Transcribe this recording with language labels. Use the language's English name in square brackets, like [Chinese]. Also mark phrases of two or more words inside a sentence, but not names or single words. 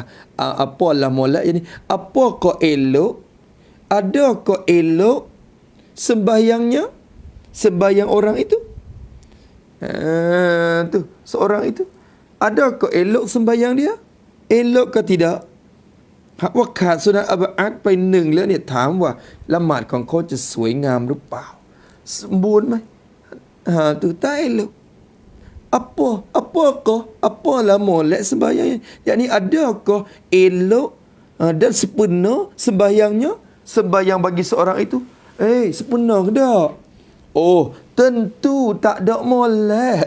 [Malay] Apalah molek? Jadi apakah elok? Adakah elok sembahyangnya? Sembahyang orang itu? Tu seorang itu. Adakah elok sembahyang dia? Elok ke tidak? [Thai] หากว่าขาดสุนัขอัดไปหนึ่งแล้วเนี่ยถามว่าละหมาดของเขาจะสวยงามหรือเปล่าสมบูรณ์ไหม [Malay] tu tak elok. Apalah molek sembahyangnya? Yakni adakah elok dan sempurna sembahyangnya? Sembahyang bagi seorang itu sempurna ke tak? Oh, tentu tak ada molek.